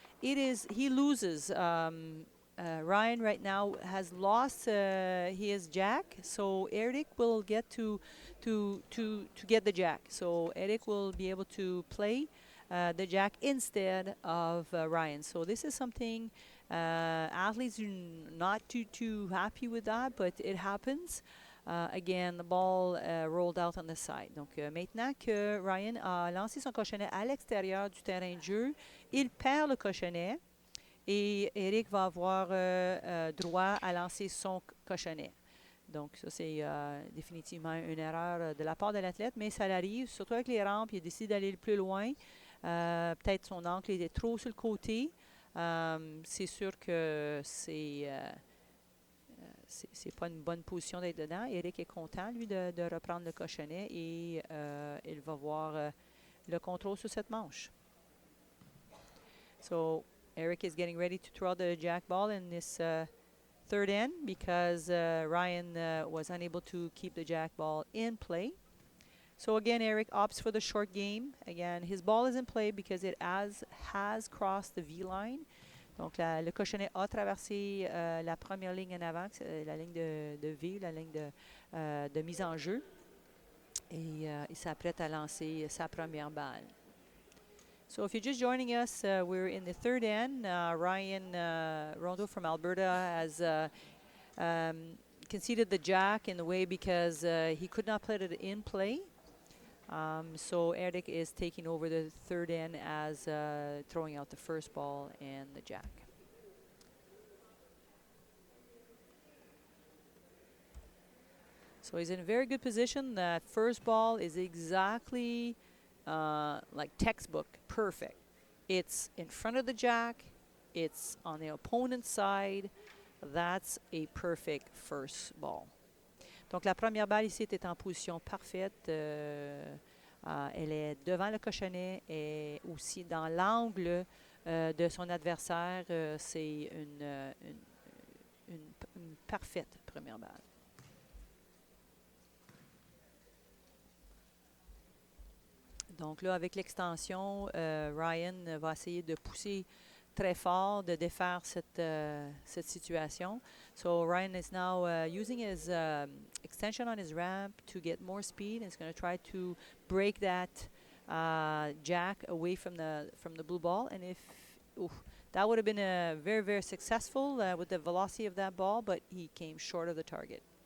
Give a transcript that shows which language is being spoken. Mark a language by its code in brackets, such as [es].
[en] He loses. Ryan right now has lost his jack, so Eric will get to get the jack. So Eric will be able to play the jack instead of Ryan. So this is something athletes are not too happy with that, but it happens. Again, the ball rolled out on the side. [fr] Donc, maintenant que Ryan a lancé son cochonnet à l'extérieur du terrain de jeu, il perd le cochonnet et Eric va avoir droit à lancer son cochonnet. Donc, ça, c'est définitivement une erreur de la part de l'athlète, mais ça l'arrive, surtout avec les rampes. Il a décidé d'aller le plus loin. Peut-être son ancre était trop sur le côté. C'est sûr que c'est pas une bonne position d'être dedans. Eric est content, lui, de reprendre le cochonnet et il va voir le contrôle sur cette manche. [en] So, Eric is getting ready to throw the jack ball in this third end because Ryan was unable to keep the jack ball in play. So again, Eric opts for the short game. Again, his ball is in play because it has crossed the V line. [fr] Donc, le cochonnet a traversé la première ligne en avant, la ligne de V, la ligne de mise en jeu. Et il s'apprête à lancer sa première balle. [en] So if you're just joining us, we're in the third end. Ryan Rondeau from Alberta has conceded the jack in the way because he could not put it in play. So Eric is taking over the third end as throwing out the first ball and the jack. So he's in a very good position. That first ball is exactly like textbook, perfect. It's in front of the jack. It's on the opponent's side. That's a perfect first ball. [fr] Donc, la première balle ici était en position parfaite. Elle est devant le cochonnet et aussi dans l'angle de son adversaire. C'est une parfaite première balle. Donc là, avec l'extension, Ryan va essayer de pousser très fort, de défaire cette situation. [en] So Ryan is now using his extension on his ramp to get more speed. He's going to try to break that jack away from the blue ball. And that would have been very, very successful with the velocity of that ball, but he came short of the target.